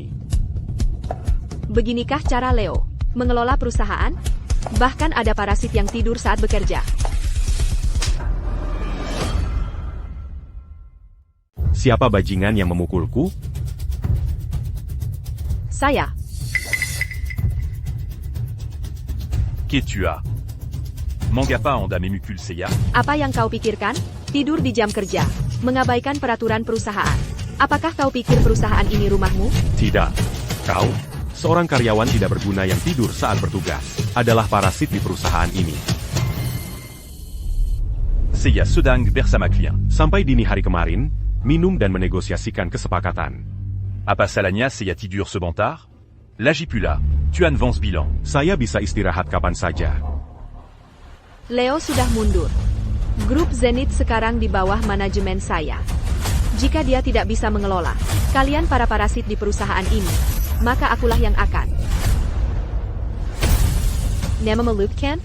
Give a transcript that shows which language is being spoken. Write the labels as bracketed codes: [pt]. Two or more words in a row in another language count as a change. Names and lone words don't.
[id] Beginikah cara Leo mengelola perusahaan? Bahkan ada parasit yang tidur saat bekerja. Siapa bajingan yang memukulku? Saya. Qu'est tu as? Mangapa anda memukul saya? Apa yang kau pikirkan? Tidur di jam kerja, mengabaikan peraturan perusahaan. Apakah kau pikir perusahaan ini rumahmu? Tidak. Kau, seorang karyawan tidak berguna yang tidur saat bertugas, adalah parasit di perusahaan ini. Saya sedang bersama klien. Sampai dini hari kemarin, minum dan menegosiasikan kesepakatan. Apa salahnya saya tidur sebentar? Lagi pula, tu avance bilan. Saya bisa istirahat kapan saja. Leo sudah mundur. Grup Zenith sekarang di bawah manajemen saya. Jika dia tidak bisa mengelola kalian para parasit di perusahaan ini, maka akulah yang akan. Nama melukkan?